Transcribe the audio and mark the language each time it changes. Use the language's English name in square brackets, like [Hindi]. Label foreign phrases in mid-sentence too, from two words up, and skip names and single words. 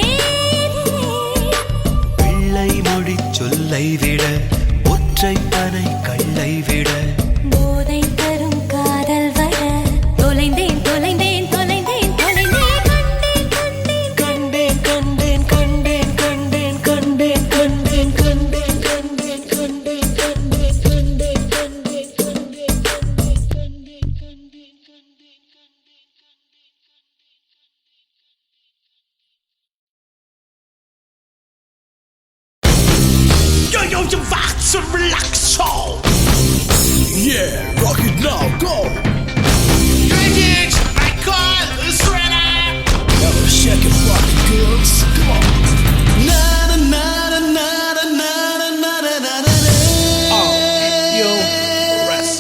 [Tamil] பிள்ளை மொழி சொல்லை விட ஒற்றை பனை கல்லை விட போதை தரும் காதல் வர தொலைந்தேன் தொலைந்தேன் தொலைந்தேன் தொலைந்தேன் கண்டேன் கண்டேன் கண்டேன் கண்டேன் கண்டேன் கண்டேன் கண்டேன் கண்டேன் கண்டேன் கண்டேன் கண்டேன் [Dutch] Yo, je wacht zo relax zo. [English] Yeah, rock it now, go! Kijk, my call is ready. Now shake it, rock it, girls, come on! na na na na na na na na na na Oh, yo, rest.